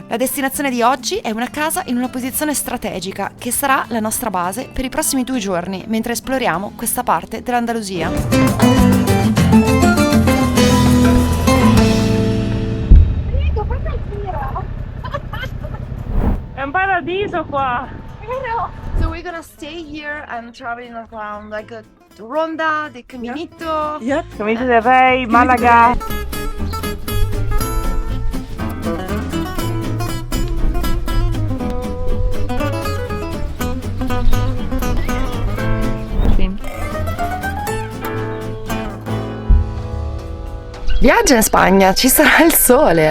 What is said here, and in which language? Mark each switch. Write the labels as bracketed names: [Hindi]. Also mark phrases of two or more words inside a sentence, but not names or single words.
[Italian] La destinazione di oggi è una casa in una posizione strategica che sarà la nostra base per i prossimi 2 giorni mentre esploriamo questa parte dell'Andalusia. Prego, fate il giro! È un paradiso qua! Vero? [English] So we're gonna stay here and traveling around like a Ronda de Caminito. Camino del Rey, [Italian] Malaga. Sì. Viaggio in Spagna, ci sarà il sole.